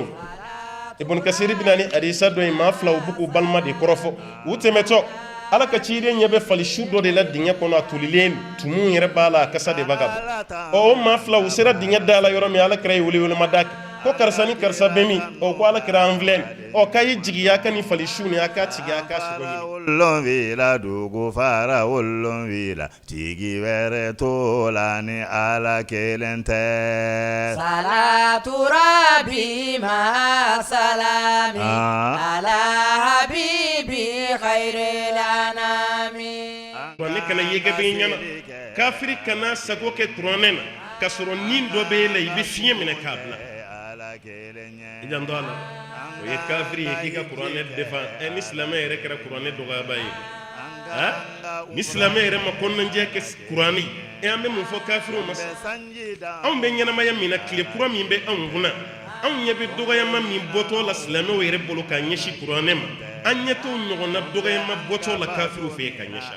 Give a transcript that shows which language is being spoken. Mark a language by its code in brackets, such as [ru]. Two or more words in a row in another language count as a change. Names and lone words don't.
[bm] Ibn Kasir bɛna ni hadisa dɔ ye maa fila u bɛ k'u balima de kɔrɔfɔ u tɛmɛtɔ ala ka ciden ɲɛ bɛ fali su dɔ de la dingɛ kɔnɔ a tolilen tumu yɛrɛ b'a la a kasa de b'a ka bɔ o maa fila u sera dingɛ da la yɔrɔ min ala kɛra ye welewelema da ko karisa ni karisa bɛ min ko ala kɛra an filɛ k'a ye jigiya ka ni fali su ni a ka tigi a ka sogo ɲini. Wolonwula dugu fara wolonwula tigi wɛrɛ t'o la ni ala kelen tɛ. [ar] صلاة ربي مع سلامي على حبيبي خير الأنام. [bm] Ne kana yege bɛ ɲɛna kafiri kana sago kɛ kuranɛ na ka sɔrɔ nin dɔ bɛ la i bɛ fiɲɛ minɛ k'a bila i janto a la o ye kafiri ye k'i ka kuranɛ defan ni silamɛ yɛrɛ kɛra kuranɛ dɔgɔyaba ye ni silamɛ yɛrɛ ma kɔnɔnajɛ kɛ kuranɛ an bɛ mun fɔ kafiriw ma anw bɛ ɲɛnamaya min na tile kura min bɛ anw kunna anw ɲɛ bɛ dɔgɔyama min bɔtɔ la silamɛw yɛrɛ bolo k'a ɲɛsin kuranɛ ma an ɲɛ t'o ɲɔgɔnna dɔgɔyama bɔtɔ la kafiriw fɛ ka ɲɛsin